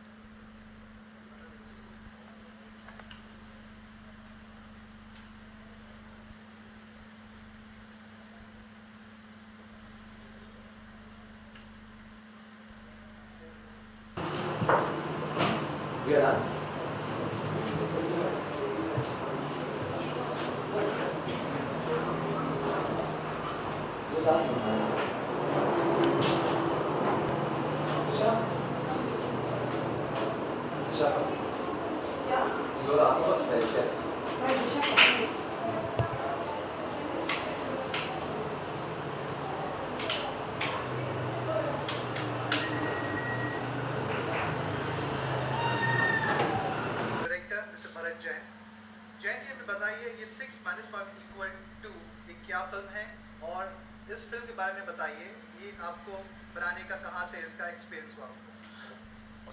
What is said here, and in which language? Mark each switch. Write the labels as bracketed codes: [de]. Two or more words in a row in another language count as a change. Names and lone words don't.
[en] We are done. Good afternoon. Isha? Isha? [de] Ja, Ich soll auch was welche. weil ich habe [en] director Mister भरत जैन. [hi] जैन जी हमें बताइए ये [en] 6 minus 5 equal to [hi] ये क्या फिल्म है और इस फिल्म के बारे में बताइए, ये आपको बनाने का कहाँ से इसका एक्सपीरियंस हुआ आपको?